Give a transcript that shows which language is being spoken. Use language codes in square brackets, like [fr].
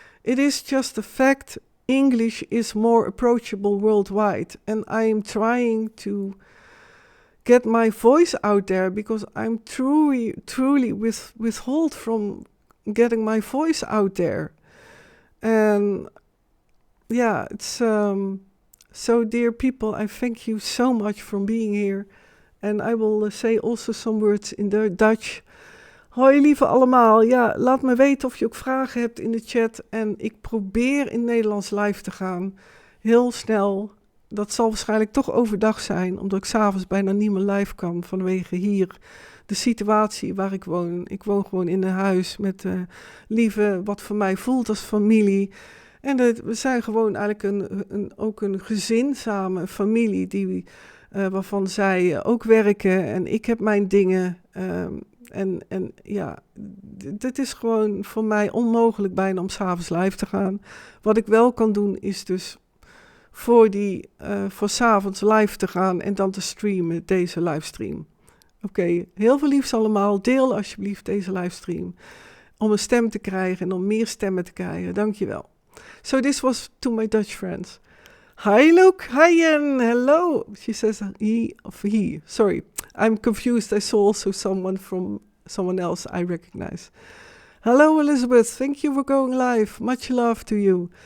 [en] It is just a fact, English is more approachable worldwide, and I am trying to get my voice out there because I'm truly withhold from getting my voice out there. And yeah, it's so dear people, I thank you so much for being here. And I will say also some words in the Dutch. [nl] Hoi lieve allemaal, ja, laat me weten of je ook vragen hebt in de chat. En ik probeer in Nederlands live te gaan, heel snel. Dat zal waarschijnlijk toch overdag zijn, omdat ik 's avonds bijna niet meer live kan vanwege hier de situatie waar ik woon. Ik woon gewoon in een huis met lieve, wat voor mij voelt als familie. En we zijn gewoon eigenlijk ook een gezin samen, familie, waarvan zij ook werken en ik heb mijn dingen. En ja, dit is gewoon voor mij onmogelijk bijna om 's avonds live te gaan. Wat ik wel kan doen is dus voor 's avonds live te gaan en dan te streamen, deze livestream. Oké, heel veel liefs allemaal. Deel alsjeblieft deze livestream om een stem te krijgen en om meer stemmen te krijgen. Dankjewel. [en] So this was to my Dutch friends. Hi Luke, hi Jen, hello. She says he. Sorry, I'm confused. I saw also someone else I recognize. Hello Elizabeth, thank you for going live. Much love to you.